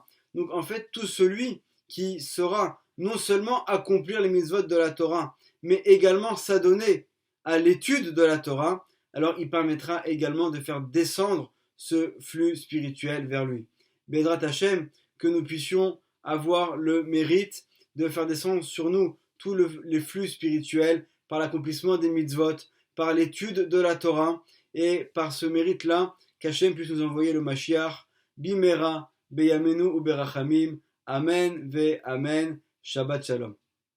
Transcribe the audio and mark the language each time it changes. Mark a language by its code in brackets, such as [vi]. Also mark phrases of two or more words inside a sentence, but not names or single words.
[fr] Donc en fait, tout celui qui saura non seulement accomplir les mitzvot de la Torah, mais également s'adonner à l'étude de la Torah, alors il permettra également de faire descendre ce flux spirituel vers lui. [he] בעזרת השם, [fr] que nous puissions avoir le mérite de faire descendre sur nous tous les flux spirituels par l'accomplissement des mitzvot, par l'étude de la Torah et par ce mérite-là qu'Hachem puisse nous envoyer le Mashiach, [he] במהרה, בימינו ו ברחמים. אמן ו אמן. שבת שלום.